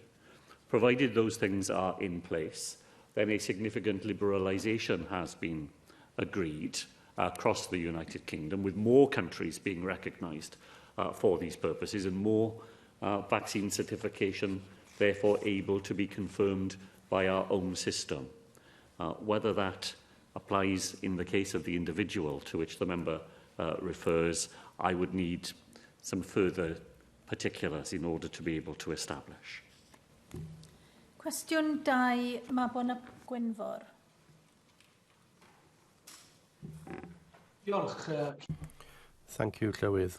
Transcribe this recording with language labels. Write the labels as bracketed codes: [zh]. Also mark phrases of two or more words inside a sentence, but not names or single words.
[en] Provided those things are in place, then a significant liberalisation has been agreed across the United Kingdom, with more countries being recognised for these purposes and more vaccine certification therefore able to be confirmed by our own system. Whether that applies in the case of the individual to which the member refers, I would need some further particulars in order to be able to establish. [cy] Cwestiwn 2, Mabon ap Gwynfor. Diolch. [en] Thank you, [cy] Llywydd.